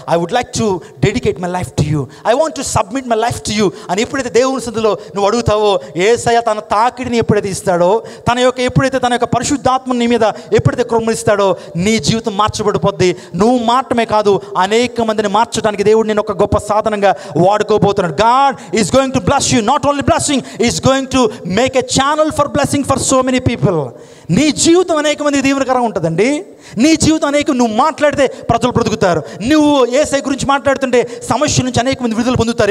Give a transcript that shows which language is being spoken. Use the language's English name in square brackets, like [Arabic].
[English] I would like to dedicate my life to you, [Telugu] I want to submit my life to you అని ఎప్పుడైతే దేవుని సన్నిధిలో నువ్వు అడుగుతావో, యేసయ్య తన తాకిడిని ఎప్పుడైతే ఇస్తాడో, ఎప్పుడైతే తన యొక్క పరిశుద్ధాత్మని నీ మీద ఎప్పుడైతే కృమ్మరిస్తాడో, నీ జీవితం మార్చబడిపోద్ది. నువ్వు మాత్రమే కాదు, అనేక మందిని మార్చడానికి దేవుడు నేను ఒక గొప్ప సాధనంగా వాడుకోబోతున్నాడు. [English] God is going to bless you, not only blessing, he is going to make a channel for blessing for so many people. [Telugu] నీ జీవితం అనేక మంది దీవెనకరంగా ఉంటుందండి. నీ జీవితం నువ్వు మాట్లాడితే ప్రజలు బ్రతుకుతారు. నువ్వు యేసయ్య గురించి మాట్లాడుతుంటే సమస్య నుంచి అనేక మంది విడుదల పొందుతారు.